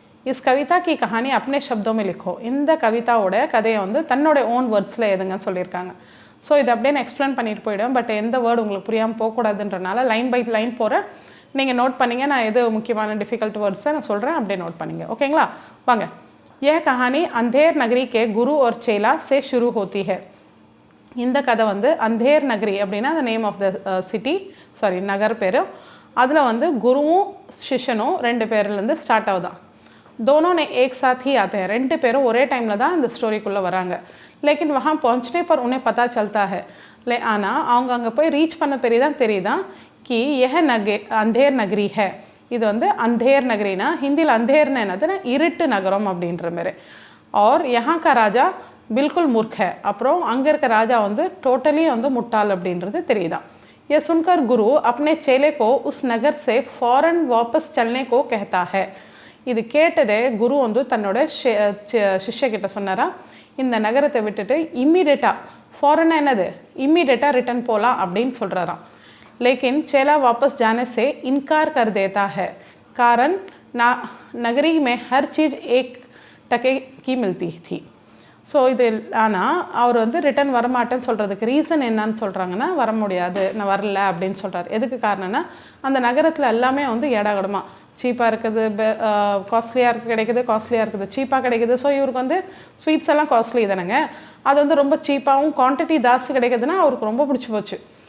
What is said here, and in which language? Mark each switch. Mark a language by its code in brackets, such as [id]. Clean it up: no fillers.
[hi] इस कविता की कहानी अपने शब्दों में लिखो. [ta] இந்த கவிதாவோட கதையை வந்து தன்னோட ஓன் வேர்ட்ஸில் எதுங்கன்னு சொல்லியிருக்காங்க. ஸோ இதை அப்படியே நான் எக்ஸ்பிளைன் பண்ணிட்டு போயிடுவேன். பட் எந்த வேர்டு உங்களுக்கு புரியாமல் போகக்கூடாதுன்றனால லைன் பை லைன் போகிறேன். நீங்கள் நோட் பண்ணிங்க, நான் எது முக்கியமான டிஃபிகல்ட் வேர்ட்ஸை நான் சொல்கிறேன், அப்படியே நோட் பண்ணிங்க. ஓகேங்களா? வாங்க. [hi] यह कहानी अंधेर नगरी के गुरु और चेला से शुरू होती है. [ta] இந்த கதை வந்து अंधेर नगरी அப்படின்னா the name of the city, sorry நகர் பேர். அதில் வந்து குருவும் சிஷ்யனும் 2 பேர்லேருந்து ஸ்டார்ட் ஆகுதான். [hi] दोनों ने एक साथ ही आते हैं. [ta] 2 பேரும் ஒரே டைமில் தான் இந்த ஸ்டோரிக்குள்ளே வராங்க. [hi] லேக்கின் वहाँ पहुँचने पर उन्हें पता चलता है. [ta] ஆனால் அவங்க அங்கே போய் ரீச் பண்ண தான் தெரியுதான் [hi] कि यह अंधेर नगरी है. [ta] இது வந்து अंधेर नगरीனா ஹிந்தியில் अंधेरना என்னதுன்னா இருட்டு நகரம் அப்படின்ற மாதிரி. [hi] और यहाँ का राजा बिल्कुल मूर्ख है. [ta] அப்புறம் அங்கே இருக்க ராஜா வந்து டோட்டலி வந்து முட்டாள் அப்படின்றது தெரியுதான். [hi] ये सुनकर गुरु अपने चेले को उस नगर से फ़ौरन वापस चलने को कहता है. [ta] இது கேட்டதே குரு வந்து தன்னோட சிஷ்யக்கிட்ட சொன்னாரா, இந்த நகரத்தை விட்டுட்டு இம்மீடியட்டாக, ஃபாரன் என்னது இம்மீடியட்டாக ரிட்டர்ன் போகலாம் அப்படின்னு சொல்கிறாராம். [hi] लेकिन चेला वापस जाने से इनकार कर देता है. कारण नगरी में हर चीज़ 1 टके की मिलती थी. [ta] ஸோ இது ஆனால் அவர் வந்து ரிட்டன் வரமாட்டேன்னு சொல்கிறதுக்கு ரீசன் என்னன்னு சொல்கிறாங்கன்னா, வர முடியாது, நான் வரல அப்படின்னு சொல்கிறார். எதுக்கு காரணம்னா, அந்த நகரத்தில் எல்லாமே வந்து ஏடாகடமாக சீப்பாக இருக்குது, காஸ்ட்லியாக கிடைக்குது, காஸ்ட்லியாக இருக்குது, சீப்பாக கிடைக்குது. ஸோ இவருக்கு வந்து ஸ்வீட்ஸ் எல்லாம் காஸ்ட்லி தானேங்க, அது வந்து ரொம்ப சீப்பாகவும் குவான்டிட்டி ஜாஸ்தி கிடைக்குதுன்னா அவருக்கு ரொம்ப பிடிச்சி போச்சு.